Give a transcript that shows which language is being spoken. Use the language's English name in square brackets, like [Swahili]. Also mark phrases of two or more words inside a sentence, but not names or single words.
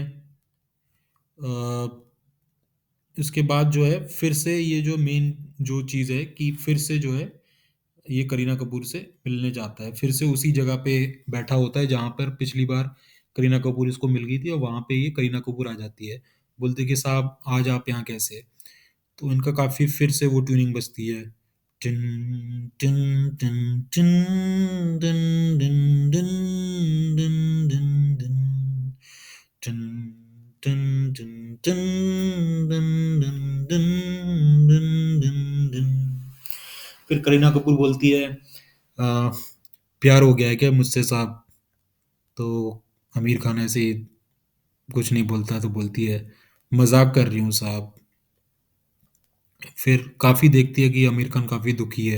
[Hindi] अ, इसके बाद जो है फिर से ये जो मेन जो चीज़ है कि फिर से जो है ये करीना कपूर से मिलने जाता है, फिर से उसी जगह पे बैठा होता है जहाँ पर पिछली बार करीना कपूर इसको मिल गई थी, और वहाँ पे ये करीना कपूर आ जाती है। बोलती है कि साहब आज आप यहाँ कैसे? तो इनका काफ़ी फिर से वो ट्यूनिंग बजती है। टिन टिन टिन टिन डिन डिन डिन डिन डिन डिन टिन टिन टिन टिन डिन डिन डिन डिन डिन डिन। फिर करीना कपूर बोलती है, प्यार हो गया है क्या मुझसे साहब? तो आमिर खान ऐसे ही कुछ नहीं बोलता, तो बोलती है मजाक कर रही हूँ साहब। फिर काफ़ी देखती है कि आमिर खान काफ़ी दुखी है।